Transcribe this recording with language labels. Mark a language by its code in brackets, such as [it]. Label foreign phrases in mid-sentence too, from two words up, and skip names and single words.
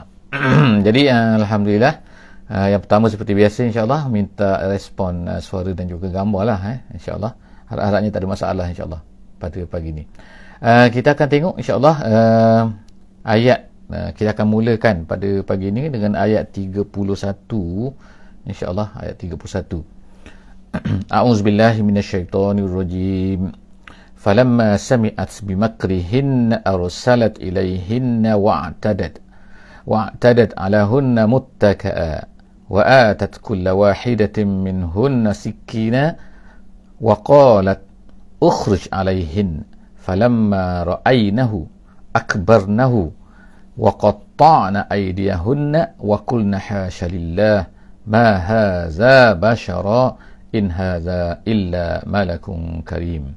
[ms] Jadi alhamdulillah, yang pertama seperti biasa, insya-Allah minta respon suara dan juga gambar lah, insya-Allah. Harap-harapnya tak ada masalah, insya-Allah, pada pagi ini. Kita akan tengok, insya-Allah, ayat. Kita akan mulakan pada pagi ini dengan ayat 31, insya-Allah, ayat 31. [ar] أعوذ بالله من الشيطان الرجيم. فلما سمعت بمكرهن أرسلت إليهن وأعتدت لهن متكأ و وآتت كل واحدة منهن سكينا وقالت اخرج عليهن فلما رأينه أكبرنه وقطعن أيديهن وقلن حاش لله ما هذا بشرا إن هذا إلا ملك كريم.